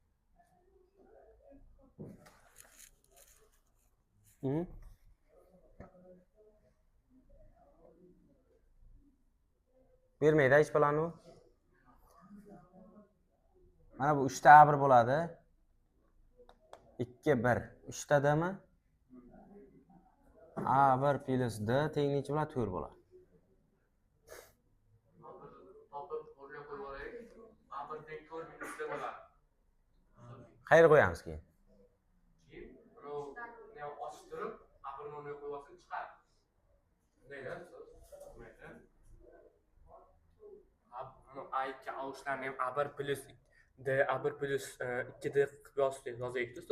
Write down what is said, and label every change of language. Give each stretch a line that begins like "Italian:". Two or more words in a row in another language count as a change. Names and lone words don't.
Uzbek: Bermaydi hech baloni. Mana bu 3 ta A1 bo'ladi. 2 1. 3 ta D mi? A1 plus D teng necha bo'ladi? 4 bo'ladi. Qayerga qo'yamiz keyin? A2 A3larni ham A1 plus D, A1 plus 2D qilib yozaylik siz.